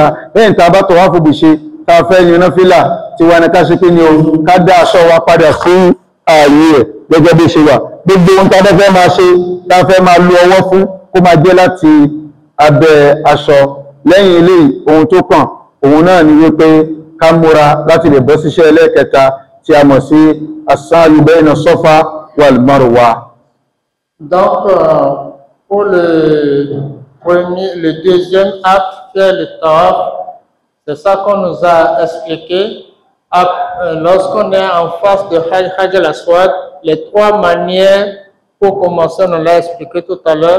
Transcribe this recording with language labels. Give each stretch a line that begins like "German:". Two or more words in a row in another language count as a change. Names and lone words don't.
Yoruba: Lẹ́yìn tá a bá tọ̀wáfù bù ṣe, tá a fẹ́ yẹn náfílà, tí wà ní ká ṣe pé ní o, ká dá aṣọ wa padà sí ààyè ẹ̀ gẹ́gẹ́ bí ṣe wà. Gbogbo ohun tá a fẹ́ máa ṣe, tá a fẹ́ máa lo ọwọ́ fún, kó máa jẹ́ láti abẹ́ aṣọ. Lẹ́yìn eléyìí, ohun tó kàn òun náà ni wípé ká múra láti lè bọ́ síṣẹ́ ẹlẹ́ẹ̀kẹta tí a mọ̀ sí
Arabic: السعي بين الصفا والمروة.
French: Donc, pour le deuxième acte, faire le tawaf, c'est ça qu'on nous a expliqué. Lorsqu'on est en face de Hajj al-Aswad, les trois manières pour commencer, on l'a expliqué tout à l'heure.